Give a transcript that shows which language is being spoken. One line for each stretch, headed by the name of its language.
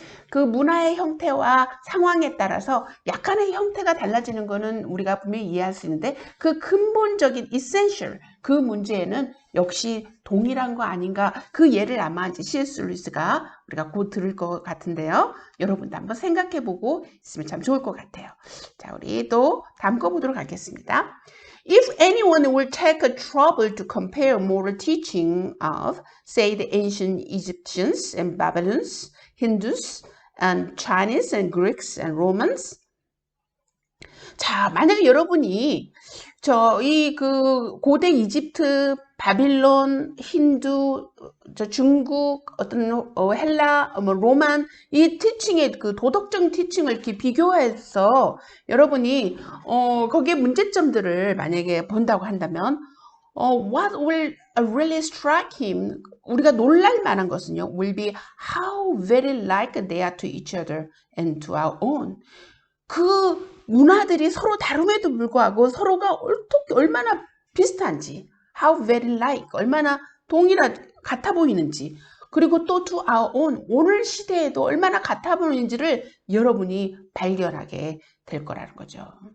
Korean: 그 문화의 형태와 상황에 따라서 약간의 형태가 달라지는 거는 우리가 분명히 이해할 수 있는데 그 근본적인 essential, 그 문제에는 역시 동일한 거 아닌가. 그 예를 아마 이제 C.S. 루이스가 우리가 곧 들을 것 같은데요. 여러분도 한번 생각해보고 있으면 참 좋을 것 같아요. 자, 우리 또 다음 거 보도록 하겠습니다.
English: If anyone will take a trouble to compare moral teaching of, say, the ancient Egyptians and Babylonians, Hindus and Chinese and Greeks and Romans.
Korean: 자, 만약에 여러분이 그 고대 이집트, 바빌론, 힌두, 중국, 헬라, 로만 이 티칭의 그 도덕적 티칭을 이렇게 비교해서 여러분이 거기에 문제점들을 만약에 본다고 한다면
English: what will really strike him?
Korean: 우리가 놀랄 만한 것은요,
English: will be how very like they are to each other and to our own. 그
Korean: 문화들이 서로 다름에도 불구하고 서로가 어떻게 얼마나 비슷한지,
English: how very like,
Korean: 얼마나 같아 보이는지, 그리고 또
English: to our own,
Korean: 오늘 시대에도 얼마나 같아 보이는지를 여러분이 발견하게 될 거라는 거죠.